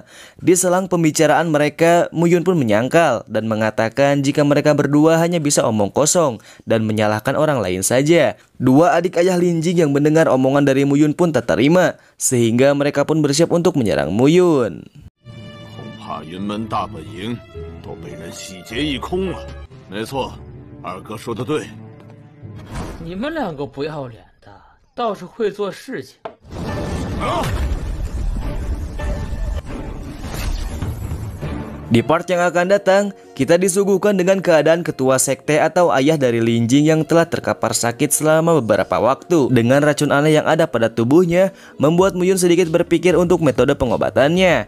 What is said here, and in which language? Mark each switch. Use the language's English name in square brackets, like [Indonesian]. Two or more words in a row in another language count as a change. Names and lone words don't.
[Indonesian] Di selang pembicaraan mereka, Muyun pun menyangkal dan mengatakan jika mereka berdua hanya bisa omong kosong dan menyalahkan orang lain saja. Dua adik ayah Lin Jing yang mendengar omongan dari Muyun pun tak terima, sehingga mereka pun bersiap untuk menyerang Muyun. [Chinese] 恐怕云门大本营都被人洗劫一空了。没错，二哥说的对。你们2个不要脸的，倒是会做事情。 [Indonesian] Di part yang akan datang, kita disuguhkan dengan keadaan ketua sekte atau ayah dari Lin Jing yang telah terkapar sakit selama beberapa waktu. Dengan racun aneh yang ada pada tubuhnya, membuat Muyun sedikit berpikir untuk metode pengobatannya.